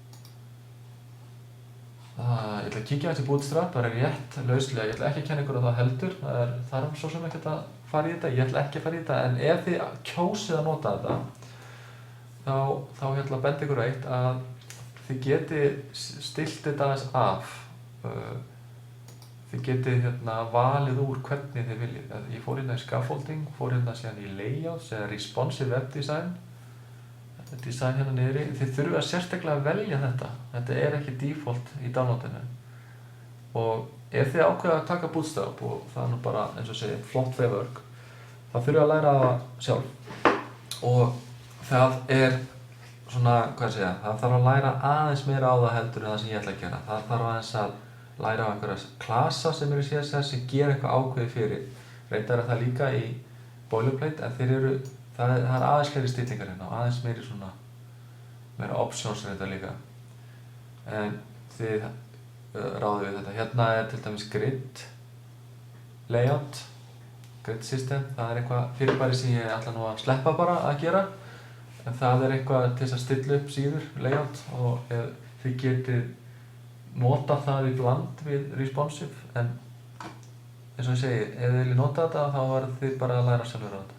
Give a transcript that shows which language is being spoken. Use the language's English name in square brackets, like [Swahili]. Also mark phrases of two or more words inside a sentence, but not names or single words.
[Icelandic] Ég ætla að kíkja aðeins í Bootstrap, það er rétt lauslega, ég ætla ekki að kenna ykkur á það heldur, það er svo sem ekkert að fara í þetta, ég ætla ekki að fara í þetta, en ef þið kjósið að nota þetta, þá ég ætla að benda ykkur á eitt að þið getið stillt þetta aðeins af. Þið getið valið úr hvernig þið viljið. Ég fór hérna í scaffolding, fór hérna síðan í layouts eða [English] responsive web design. [Icelandic] Design hérna niðri. Þið þurfið að sérstaklega velja þetta. Þetta er ekki default í downloadinu. Og ef þið ákveða að taka Bootstrap og það er nú bara eins og segja flott framework, þá þurfið að læra það sjálf. Og það er svona, það þarf að læra aðeins meira á það heldur en það sem ég ætla að gera. Það þarf aðeins að læra á einhverja klasa sem eru í CSS sem gera eitthvað ákveðið fyrir. Reyndar er það líka í boilerplate en það er aðeins fleiri stillingar hérna og aðeins meira options en þetta líka. En þið ráðið við þetta. Hérna er til dæmis [English] grid layout, grid system. [Icelandic] Það er eitthvað fyrirbæri sem ég ætla nú að sleppa bara að gera. En það er eitthvað til þess að stilla upp síður layout og þið getið nota það í bland við responsive en eins og ég segi, ef þið viljið nota þetta þá verður þið bara að læra sjálfur á þetta.